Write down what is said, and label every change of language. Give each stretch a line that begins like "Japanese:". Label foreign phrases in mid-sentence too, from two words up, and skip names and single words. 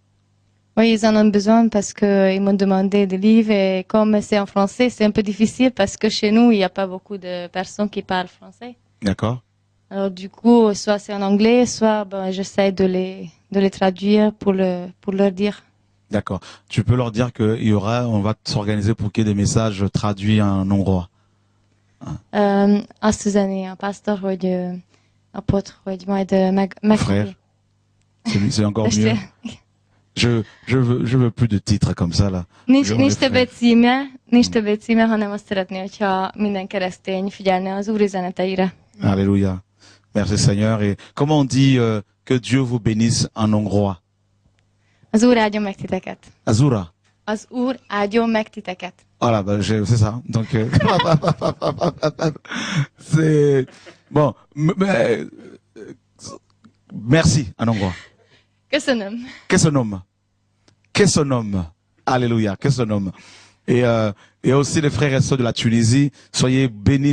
French: Oui, ils en ont besoin parce qu'ils m'ont demandé des livres et comme c'est en français, c'est un peu difficile parce que chez nous, il n'y a pas beaucoup de personnes qui parlent français. D'accord. Alors du coup, soit c'est en anglais, soit j'essaie de les traduire pour leur dire. D'accord. Tu peux leur dire on va s'organiser pour qu'il y ait des messages traduits en hongrois.
Hungarian: Azt üzeni a pásztor, hogy apot, hogy majd
French: Frère, c'est encore mieux. Je veux plus de titres comme ça là.
Hungarian: Nincs többet címe, hanem azt szeretné, hogyha minden keresztény figyelne az Úr üzeneteire.
French: Alléluia. Merci Seigneur. Et comment on dit que Dieu vous bénisse en hongrois?
Hungarian: Az Úr áldjon meg titeket. Azura. az Úr áldjon meg titeket.
French: Voilà, ben, c'est ça. Donc, c'est bon. Merci en hongrois.
Hungarian: Köszönöm. Köszönöm. Köszönöm. Alléluia. Köszönöm.
French: Et aussi les frères et sœurs de la Tunisie, soyez bénis.